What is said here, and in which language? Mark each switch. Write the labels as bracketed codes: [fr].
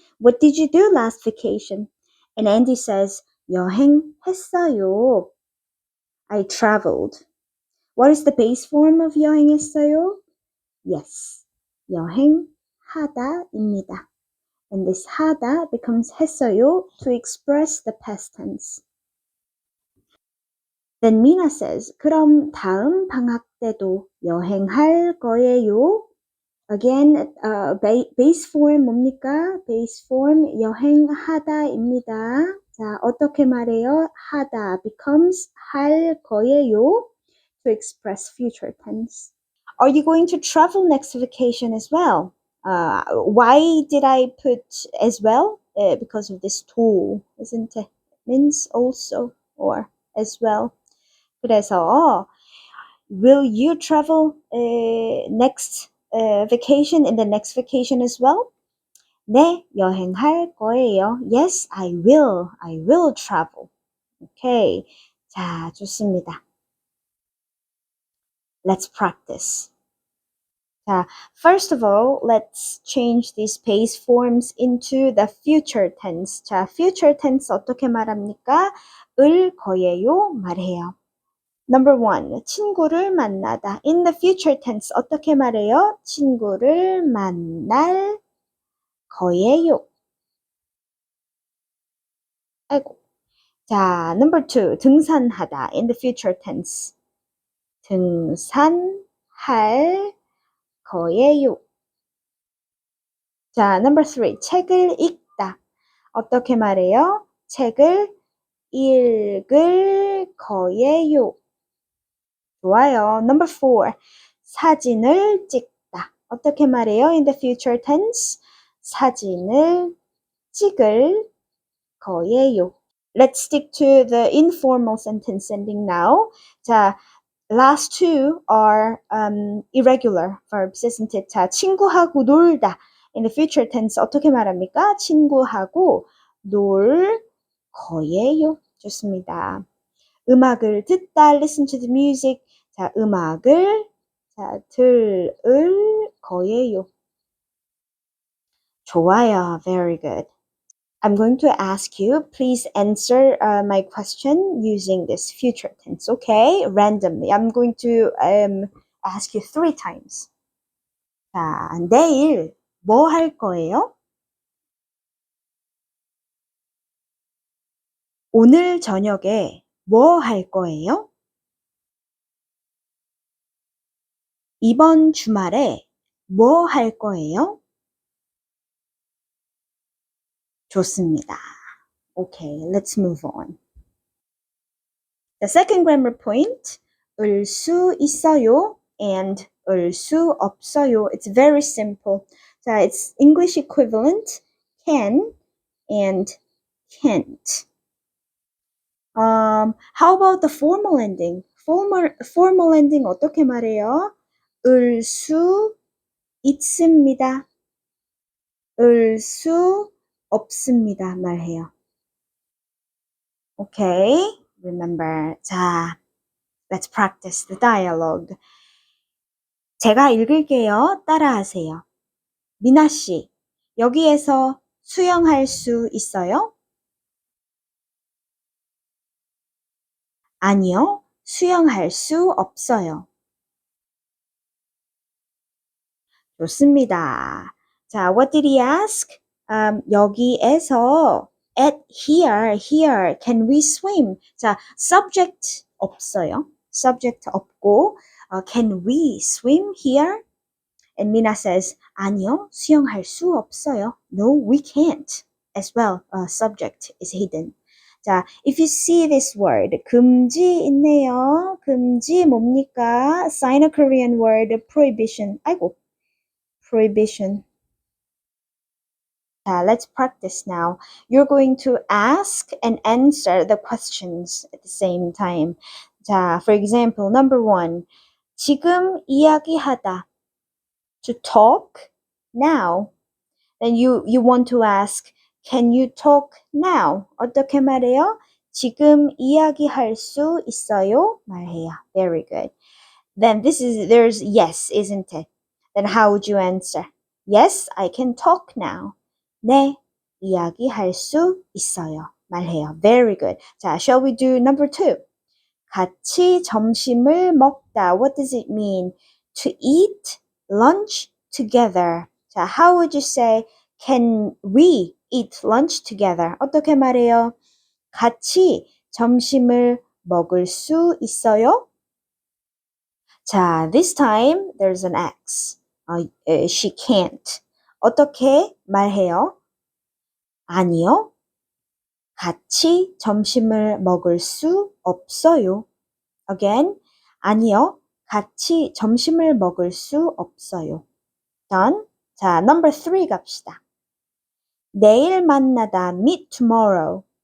[en] What did you do last vacation? And Andy says, [ko] 여행했어요. [en] I traveled. What is the base form of [ko] 여행했어요? [en] Yes, [ko] 여행하다입니다. [en] And this 하다 becomes 했어요 to express the past tense. Then Mina says, [ko] 그럼 다음 방학 때도 여행할 거예요? [en] Again, base form [ko] 뭡니까? [en] base form [ko] 여행하다입니다. 자, 어떻게 말해요? 하다 [en] becomes [ko] 할 거예요 [en] to express future tense. Are you going to travel next vacation as well? Why did I put as well? Because of this tool, isn't it? Means also or as well. [ko] 그래서 [en] will you travel next vacation in the next vacation as well? [ko] 네, 여행할 거예요. [en] Yes, I will. I will travel. Okay. [ko] 자, 좋습니다. [en] Let's practice. [ko] 자, [en] first of all, let's change these base forms into the future tense. [ko] 자, [en] future tense [ko] 어떻게 말합니까? 을 거예요 말해요. Number 1, 친구를 만나다. [en] In the future tense [ko] 어떻게 말해요? 친구를 만날 거예요. 아이고. 자, [en] number 2, [ko] 등산하다. [en] In the future tense [ko] 등산할 거예요. 자, number 3, 책을 읽다. 어떻게 말해요? 책을 읽을 거예요. 좋아요. Number 4, 사진을 찍다. 어떻게 말해요? [en] In the future tense, [ko] 사진을 찍을 거예요. [en] Let's stick to the informal sentence ending now. [ko] 자, [en] last two are irregular verbs, isn't it? [ko] 자, 친구하고 놀다. [en] In the future tense [ko] 어떻게 말합니까? 친구하고 놀 거예요. 좋습니다. 음악을 듣다, [en] listen to the music. [ko] 자, 음악을 들을 거예요. 좋아요. [en] Very good. I'm going to ask you, please answer my question using this future tense, okay? Randomly. I'm going to ask you 3 times. [ko] 자, 내일 뭐 할 거예요? 오늘 저녁에 뭐 할 거예요? 이번 주말에 뭐 할 거예요? 좋습니다. [en] Okay, let's move on. The second grammar point, [ko] 을 수 있어요 [en] and [ko] 을 수 없어요. [en] It's very simple. [ko] 자, [en] it's English equivalent can and can't. How about the formal ending? Formal ending [ko] 어떻게 말해요? 을 수 있습니다. 을 수 없습니다. 말해요. [en] Okay, remember. [ko] 자, [en] let's practice the dialogue. [ko] 제가 읽을게요. 따라하세요. 미나 씨, 여기에서 수영할 수 있어요? 아니요, 수영할 수 없어요. 좋습니다. 자, [en] what did he ask? [ko] 여기에서 [en] at here, can we swim? [ko] 자, [en] subject [ko] 없어요. [en] subject [ko] 없고, [en] can we swim here? And Mina says, [ko] 아니요, 수영할 수 없어요. [en] No, we can't. As well, subject is hidden. [ko] 자, [en] if you see this word, [ko] 금지 있네요. 금지 뭡니까? [en] Sino-Korean word, prohibition. [ko] 아이고, [en] prohibition. Let's practice now. You're going to ask and answer the questions at the same time. [ko] 자, [en] for example, number one. [ko] 지금 이야기하다. [en] To talk now. Then you want to ask, can you talk now? [ko] 어떻게 말해요? 지금 이야기할 수 있어요? 말해요. [en] Very good. Then there's yes, isn't it? Then how would you answer? Yes, I can talk now. [ko] 네, 이야기할 수 있어요. 말해요. [en] Very good. [ko] 자, [en] shall we do number two? [ko] 같이 점심을 먹다. [en] What does it mean? To eat lunch together. [ko] 자, [en] how would you say, can we eat lunch together? [ko] 어떻게 말해요? 같이 점심을 먹을 수 있어요? 자, [en] this time there's an X. She can't. [ko] 어떻게 말해요? 아니요. 같이 점심을 먹을 수 없어요. [en] Again, [ko] 아니요. 같이 점심을 먹을 수 없어요. [en] Done. [ko] 자, [en] number three [ko] 갑시다. 내일 만나다, [en] meet tomorrow.